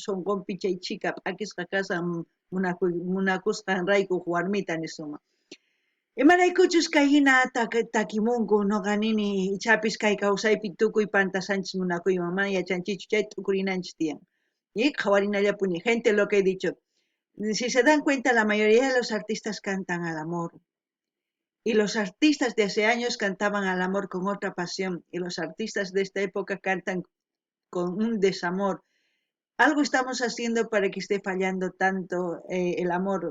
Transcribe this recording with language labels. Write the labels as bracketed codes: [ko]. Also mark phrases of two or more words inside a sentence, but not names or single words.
[qu] sunqunpi chay chika p'akisqa kashan munakusqan rayku warmita nisunman imaraykuchus kay hina takimunku noqa nini ichapis kay kawsaypi tukuy pantasanchis munakuyman mana yachanchichu chay t'ukurinanchis tiyan qhawarinallapuni [es] gente lo que he dicho si se dan cuenta la mayoría de los artistas cantan al amor y los artistas de hace años cantaban al amor con otra pasión y los artistas de esta época cantan con un desamor. Algo estamos haciendo para que esté fallando tanto el amor.